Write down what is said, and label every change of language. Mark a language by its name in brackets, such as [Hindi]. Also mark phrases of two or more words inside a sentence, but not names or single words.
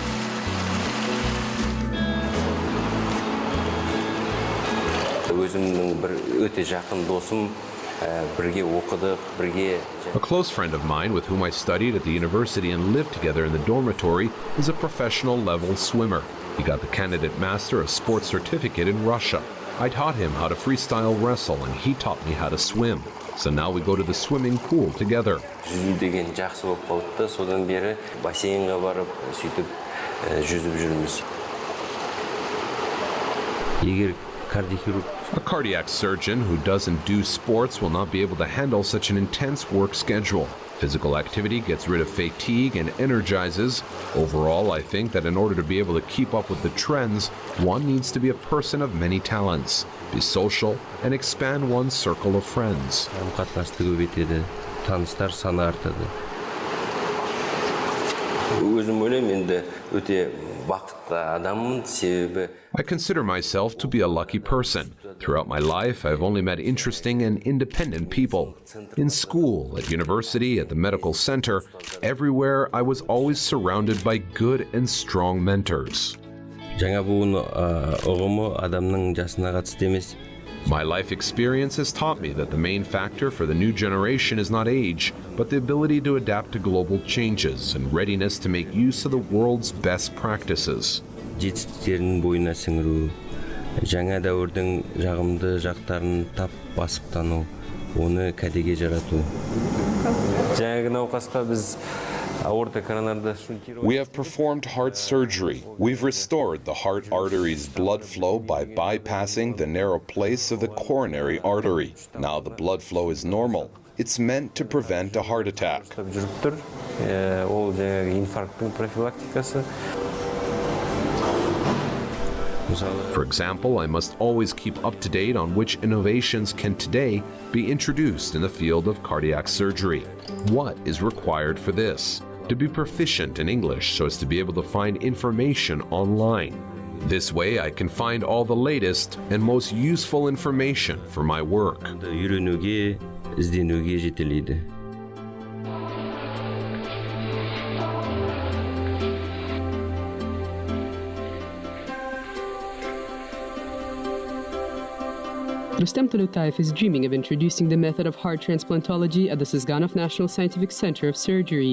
[English] A close friend of mine with whom I studied at the university and lived together in the dormitory is a professional level swimmer. He got the candidate master of sports certificate in Russia. I taught him how to freestyle wrestle and he taught me how to swim. So now we go to the swimming pool together. [Kazakh] Жүзу деген жақсы болып қалды. Содан бері бассейнге барып, сөйтіп жүзіп жүрміз. Егер кардиохирург [English] A cardiac surgeon who doesn't do sports will not be able to handle such an intense work schedule. Physical activity gets rid of fatigue and energizes. Overall, I think that in order to be able to keep up with the trends, one needs to be a person of many talents, be social, and expand one's circle of friends. [Kazakh] қатынасты көбейтеді, таныстар саны артады. Өзім ойлаймын, енді өте бақытты адаммын, себебі [English] I consider myself to be a lucky person. Throughout my life, I've only met interesting and independent people. In school, at university, at the medical center, everywhere I was always surrounded by good and strong mentors. [Kazakh] Жаңа буын ұғымы адамның жасына қатысты емес. [English] My life experience has taught me that the main factor for the new generation is not age, but the ability to adapt to global changes and readiness to make use of the world's best practices. [Kazakh] Жетістіктерін бойына сіңіру, жаңа дәуірдің жағымды жақтарын тап басып тану, оны кәдеге жарату. Жаңағы науқасқа біз аорта коронарда шунтировали. [English] We have performed heart surgery. We've restored the heart artery's blood flow by bypassing the narrow place of the coronary artery. Now the blood flow is normal. It's meant to prevent a heart attack. [Kazakh] Жүріп тұр. Ол жаңағы инфаркттың профилактикасы. [English] For example, I must always keep up to date on which innovations can today be introduced in the field of cardiac surgery. What is required for this? To be proficient in English so as to be able to find information online. This way I can find all the latest and most useful information for my work. [Kazakh] Үйренуге, ізденуге жетелейді. [English] Rustem Tuleutаев is dreaming of introducing the method of heart transplantology at the Sızganova National Scientific Center of Surgery.